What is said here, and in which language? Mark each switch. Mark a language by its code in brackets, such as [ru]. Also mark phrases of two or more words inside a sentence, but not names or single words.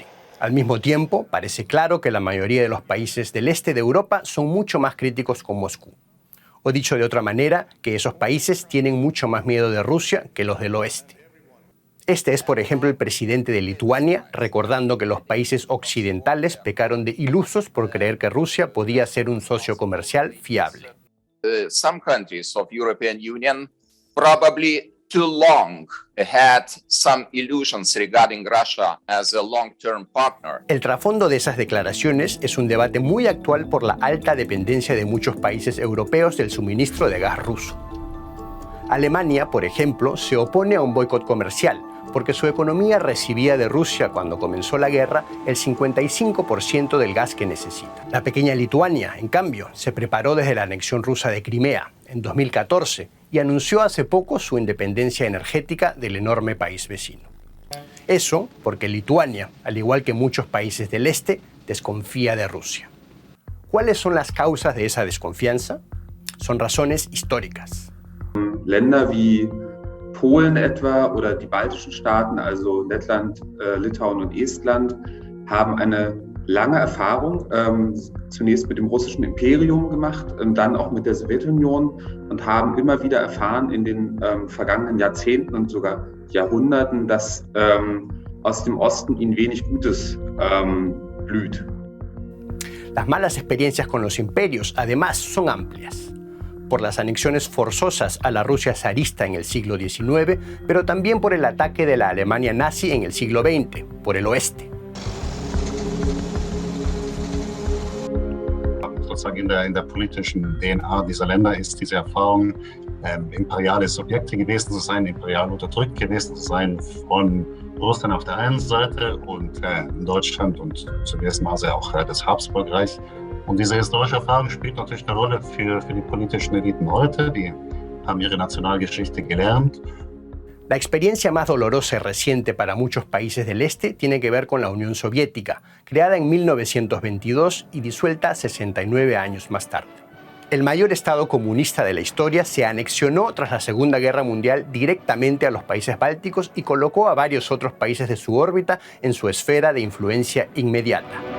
[es] Al mismo tiempo, parece claro que la mayoría de los países del este de Europa son mucho más críticos con Moscú. O dicho de otra manera, que esos países tienen mucho más miedo de Rusia que los del oeste. Este es, por ejemplo, el presidente de Lituania, recordando que los países occidentales pecaron de ilusos por creer que Rusia podía ser un socio comercial fiable. [en] Some countries of European Union probably too long had some illusions regarding Russia as a long-term partner. [es] El trasfondo de esas declaraciones es un debate muy actual por la alta dependencia de muchos países europeos del suministro de gas ruso. Alemania, por ejemplo, se opone a un boicot comercial porque su economía recibía de Rusia cuando comenzó la guerra el 55% del gas que necesita. La pequeña Lituania, en cambio, se preparó desde la anexión rusa de Crimea en 2014 y anunció hace poco su independencia energética del enorme país vecino. Eso porque Lituania, al igual que muchos países del este, desconfía de Rusia. ¿Cuáles son las causas de esa desconfianza? Son razones históricas. [de] Länder wie Polen etwa oder die baltischen Staaten, also Lettland, Litauen und Estland, haben eine lange Erfahrung, zunächst mit dem russischen Imperium gemacht, dann auch mit der Sowjetunion und haben immer wieder erfahren in den vergangenen Jahrzehnten und sogar Jahrhunderten, dass aus dem Osten ihnen wenig Gutes blüht. [es] Las malas experiencias con los imperios, además, son amplias. Por las anexiones forzosas a la Rusia zarista en el siglo XIX, pero también por el ataque de la Alemania nazi en el siglo XX, por el oeste. [de] Sozusagen in der politischen DNA dieser Länder ist diese Erfahrung, imperiale Subjekte gewesen zu sein, imperial unterdrückt gewesen zu sein von Russland auf der einen Seite und Deutschland und zu gewissem Maße auch das Habsburgreich. Und diese historische Erfahrung spielt natürlich eine Rolle für die politischen Eliten heute. Die haben ihre Nationalgeschichte gelernt. [es] La experiencia más dolorosa y reciente para muchos países del este tiene que ver con la Unión Soviética, creada en 1922 y disuelta 69 años más tarde. El mayor estado comunista de la historia se anexionó tras la Segunda Guerra Mundial directamente a los países bálticos y colocó a varios otros países de su órbita en su esfera de influencia inmediata.